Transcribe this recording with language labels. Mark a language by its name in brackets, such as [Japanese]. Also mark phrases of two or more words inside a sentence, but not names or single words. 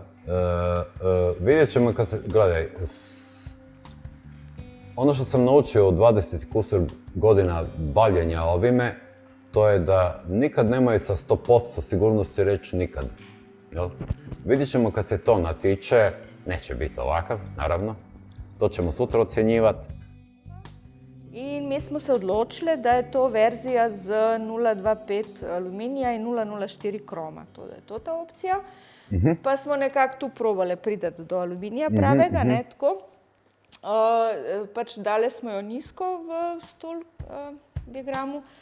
[Croatian] Vidjet ćemo kad se, gledaj, ono što sam naučio u 20 kusur godina bavljenja ovime, to je da nikad nemoj sa 100% sigurnosti reći nikad. Jel? Vidjet ćemo kad se to natiče, neće biti ovakav, naravno. To ćemo sutra ocjenjivati. [Slovenian] In mi smo se odločili, da je to verzija z 0,25 aluminija in 0,04 kroma. To je to ta opcija. Pa smo nekako tu probali priti do aluminija pravega, ne tako. Pač dali smo jo nizko v stol diagramu.